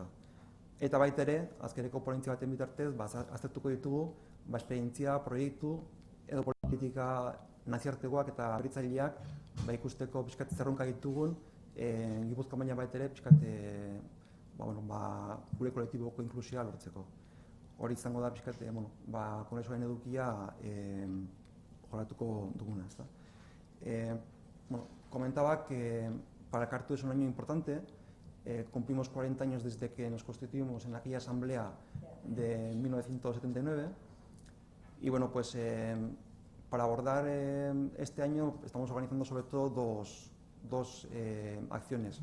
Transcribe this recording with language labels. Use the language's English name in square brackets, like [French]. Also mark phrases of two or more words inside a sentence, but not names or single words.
[Basque] Eta baita ere, azkeneko ponentzia baten bitartez, aztertuko ditugu, esperientzia, proiektu, edo politika nazioartekoak eta berritzaileak ikusteko pixkat zerronka ditugun, Gipuzkoa baina baita ere pixkat gure kolektiboko inklusioa lortzeko. Hori izango da pixkat kongresuaren edukia jorratuko duguna, ezta. [Spanish] Comentaba que para Cartu es un año importante. Cumplimos 40 años desde que nos constituimos en aquella asamblea de 1979 y para abordar este año estamos organizando sobre todo dos acciones.